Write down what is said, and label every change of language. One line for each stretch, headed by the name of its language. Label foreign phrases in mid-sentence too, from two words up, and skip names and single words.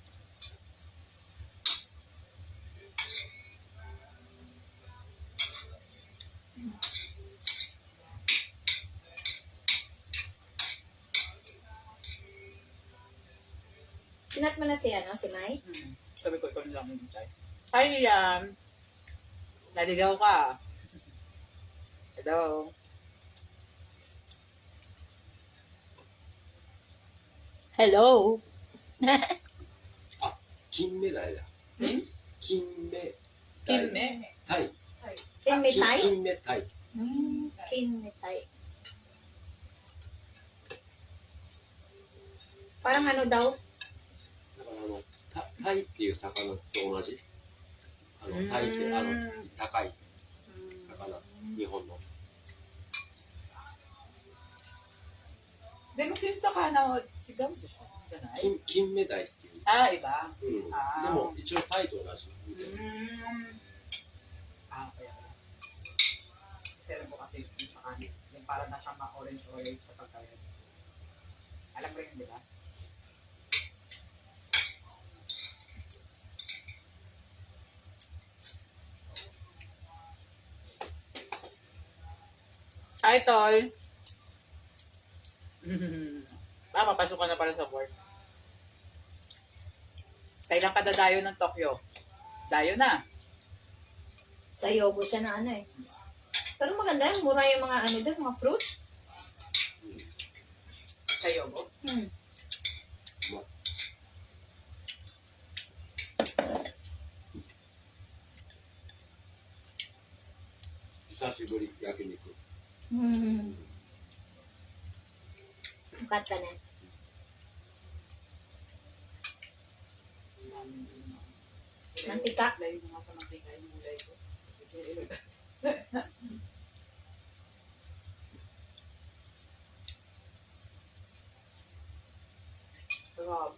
Filipino: Sinat mo na si, si Mai? Sabi ko, ikaw lang yung tayo. Hi, Liam! Naligaw ka.
English: Hello. Hello!
Japanese: 金目鯛だ。ん金目鯛。金目鯛。
Filipino: Kinmitay?
Japanese: 金目鯛。
Filipino: Kinmitay. Parang ano daw?
Japanese: だから鯛っていう魚と同じ。鯛って高い魚。日本の。でも、金魚は違うでしょじゃない金目鯛っていう。
Filipino: あ、iba.
Japanese: うん。あーでも一応鯛と同じ。
Filipino: Ah, kaya pala. Kasi alam ko kasi yung sa kanin. Yung parang na siyang ma-orange-orange sa pagkain. Alam mo rin, di ba? Hi, Tol! Papasok ka na pala sa work. Kailan ka dadayo ng Tokyo? Dayo na. Sa yogo siya na ano eh. Pero maganda yun. Mura yung mga ano doon, mga fruits. Kayo mo? Hmm.
Japanese: 久しぶり焼肉。
Filipino: Hmm. Bukat ka na. Mantika. Layo mo nga sa mantika yung gulay ko. Sarap.